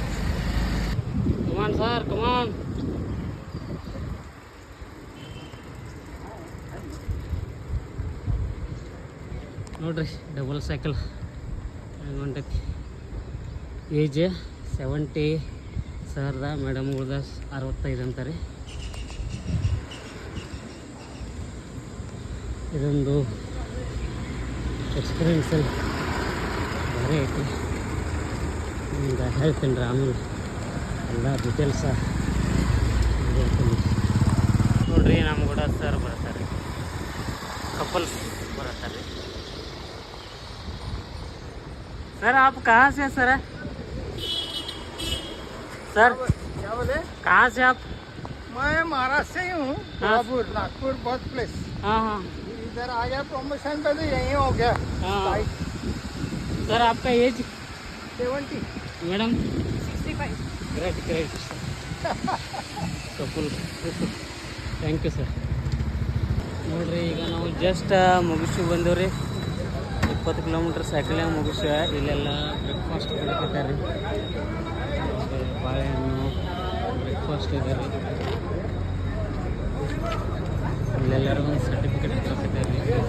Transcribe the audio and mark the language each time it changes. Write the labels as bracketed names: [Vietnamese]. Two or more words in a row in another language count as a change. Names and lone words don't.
[English] come on sir come on. [Kannada] ನೋಡ್ರಿ ಡಬಲ್ ಸೈಕಲ್ ಹೊಂಟೈತಿ. ಏಜ್ 70 ಸರ್ದ, ಮೇಡಮ್ಗಳ್ದ 65 ಅಂತಾರೆ. ಇದೊಂದು ಎಕ್ಸ್ಪೀರಿಯನ್ಸಲ್ಲಿ ಭಾರಿ ಐತಿ. ನಿಮ್ಗೆ ಹೇಳ್ತೀನಿ ರೀ ಆಮೇಲೆ ಎಲ್ಲ ಡೀಟೇಲ್ಸ ಹೇಳ್ತೀನಿ. ನೋಡ್ರಿ ನಮ್ಮ ಕೂಡ ಸರ್ ಬರ್ತಾರೆ, ಕಪಲ್ಸ್ ಬರತರ ಸರ್. [Hindi] आप कहाँ से सर? सर क्या बोले? कहाँ से आप? मैं महाराष्ट्र से ही हूँ. [English] Nagpur birth place. [Hindi] हाँ हाँ इधर आ गया प्रमोशन पे तो यही हो गया. हाँ. सर आपका एज? 70. मैडम 65. [English] great great couple. thank you sir. [Kannada] ನೋಡ್ರಿ ಈಗ ನಾವು ಜಸ್ಟ್ ಮುಗಿಸಿ ಬಂದೇವ್ರಿ. 20 [English] kilometre cycling [Kannada] ಮುಗಿಸ್ಯ. ಇಲ್ಲೆಲ್ಲ ಬ್ರೇಕ್ಫಾಸ್ಟ್ ಕೊಡಕತ್ತಾರೆ ರೀ. ಬಾಳೆಹಣ್ಣು ಬ್ರೇಕ್ಫಾಸ್ಟ್ ಇದೆ ರೀ. ಇಲ್ಲೆಲ್ಲರೂ ಒಂದು ಸರ್ಟಿಫಿಕೇಟ್ ಕೊಡ್ತಿದ್ದಾರೆ ರೀ.